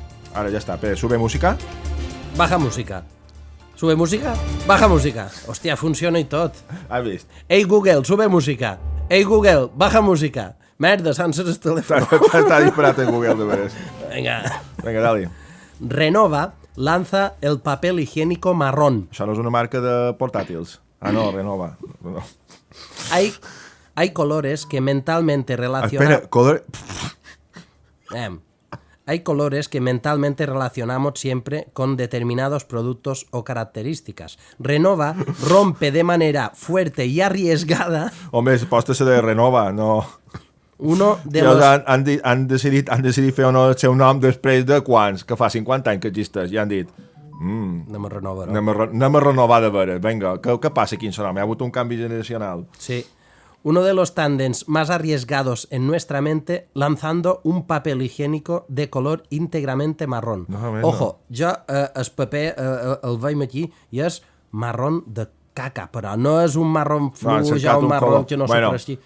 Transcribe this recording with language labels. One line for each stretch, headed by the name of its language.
Catalan: Ara ja està.
Spanish: Sube música. Baja música. Sube música, baja música.
Catalan: Hòstia, funciona i tot. Has vist?
Spanish: Ei, Google, sube música. Ei, Google, baja música.
Catalan: Merda, sense el telèfon. Està disparat en Google, de veres.
Spanish: Venga, dale. Renova lanza el papel higiénico marrón.
Catalan: Això no és una marca de portàtils. No, Renova. No.
Spanish: Hay colores que mentalmente relacionamos... Espera, Hay colores que mentalmente relacionamos siempre con determinados productos o características. Renova rompe de manera fuerte y arriesgada...
Catalan: Home, posta-se de Renova, no...
Spanish: Uno de los...
Catalan: Han decidit fer el seu nom després de quants? Que fa 50 anys que existeix, i han dit... Anem a renovar. Anem a renovar de veres, vinga, què passa aquí en el nom? Hi ha hagut un canvi generacional. Sí.
Spanish: Uno de los tándems más arriesgados en nuestra mente lanzando un papel higiénico de color íntegramente marrón.
Catalan: Ojo, jo el paper el veiem aquí i és marrón de caca, però no és un marrón fluix o un marrón que no sé per així.